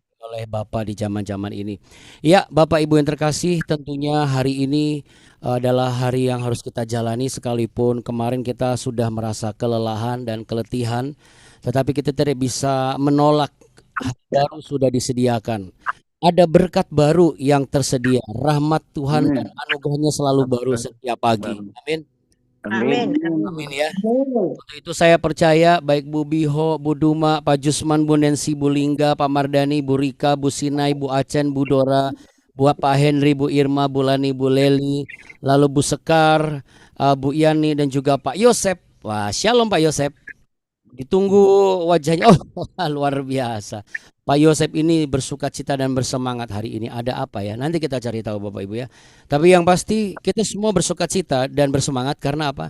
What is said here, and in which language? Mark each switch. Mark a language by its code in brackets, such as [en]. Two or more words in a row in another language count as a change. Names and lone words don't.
[id] oleh Bapak di zaman-zaman ini. Ya, Bapak Ibu yang terkasih, tentunya hari ini adalah hari yang harus kita jalani sekalipun kemarin kita sudah merasa kelelahan dan keletihan, tetapi kita tidak bisa menolak hari baru sudah disediakan. Ada berkat baru yang tersedia, rahmat Tuhan dan Amin. anugerahnya selalu baru setiap pagi. Amin. Amin. Amin ya. Untuk itu saya percaya baik Bu Biho, Bu Duma, Pak Jusman, Bu Nancy, Bu Lingga, Pak Mardani, Bu Rika, Bu Sinai, Bu Acen, Bu Dora, Pak Henry, Bu Irma, Bu Lani, Bu Leli, lalu Bu Sekar, Bu Yani dan juga Pak Yosep. Wah, shalom Pak Yosep. Ditunggu wajahnya. Oh, luar biasa. Pak Yosep ini bersuka cita dan bersemangat hari ini. Ada apa ya? Nanti kita cari tahu Bapak Ibu ya. Tapi yang pasti kita semua bersuka cita dan bersemangat karena apa?